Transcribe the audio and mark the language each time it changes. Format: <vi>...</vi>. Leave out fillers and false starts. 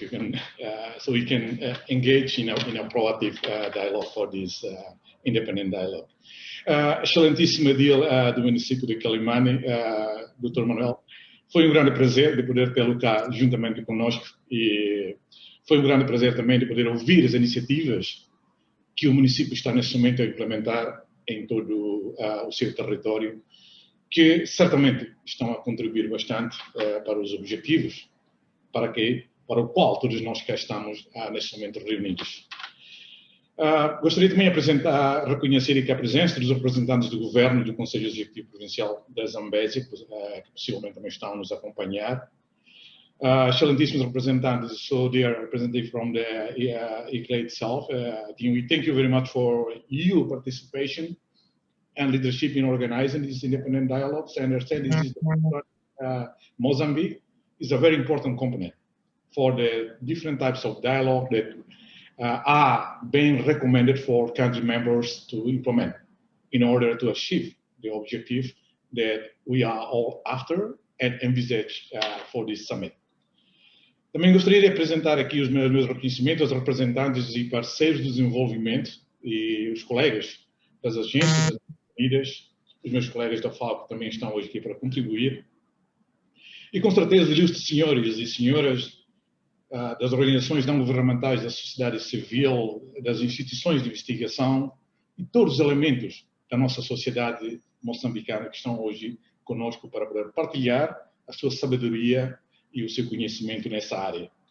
<en>You can, so we can engage in a proactive dialogue for this independent dialogue.</en> <pt>Excelentíssima dia do município de Kilimany, Dr. Manuel. Foi grande prazer de poder tê-lo cá juntamente conosco e foi grande prazer também de poder ouvir as iniciativas que o município está neste momento a implementar em todo o seu território, que certamente estão a contribuir bastante para os objetivos para o qual todos nós cá estamos neste momento reunidos. Gostaria também de reconhecer aqui a presença dos representantes do Governo e do Conselho Executivo Provincial da Zambésia, que possivelmente também estão a nos acompanhar. Excelentíssimos representantes,</pt> <en>so dear representative from the ICLEI itself, we thank you very much for your participation and leadership in organizing these independent dialogues. I understand this is Mozambique is a very important component for the different types of dialogue that are being recommended for country members to implement in order to achieve the objective that we are all after and envisage for this summit.</en> <pt>Também gostaria de apresentar aqui os meus reconhecimentos aos representantes e parceiros do desenvolvimento e os colegas das agências, das unidas, os meus colegas da FAO que também estão hoje aqui para contribuir. E com certeza, ilustres senhores e senhoras das organizações não governamentais, da sociedade civil, das instituições de investigação e todos os elementos da nossa sociedade moçambicana que estão hoje conosco para poder partilhar a sua sabedoria e o seu conhecimento nessa área.</pt>